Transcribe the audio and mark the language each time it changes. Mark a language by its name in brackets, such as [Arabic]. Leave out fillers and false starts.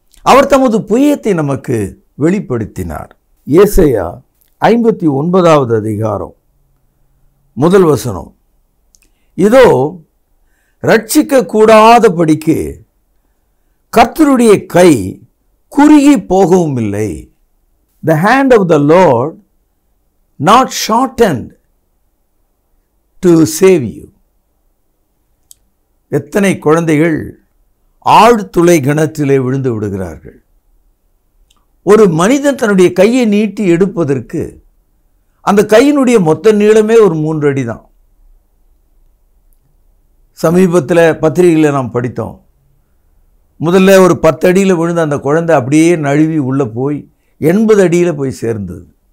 [Tamil] அவர் தமது புயத்தை நமக்கு வெளிப்படுத்தினார். ஏசாயா 59வது அதிகாரம் 1 வசனம், இதோ ரட்சிக்க கூடாதபடிக்கு கர்த்தருடைய கை குறுகி போகவும் இல்லை. [English] The hand of the Lord not shortened to save you. [Tamil] எத்தனை குழந்தைகள் ஆழ்துளை கிணற்றிலே விழுந்து விடுகிறார்கள். ஒரு மனிதன் தன்னுடைய கையை நீட்டி எடுப்பதற்கு அந்த கையினுடைய மொத்த நீளமே ஒரு 3 அடி தான். சமீபத்தில் பத்திரிகையில் நாம் படித்தோம். முதல்ல ஒரு 10 அடியில் விழுந்த அந்த குழந்தை அப்படியே நழுவி உள்ளே போய் 80 அடியில் போய் சேர்ந்தது.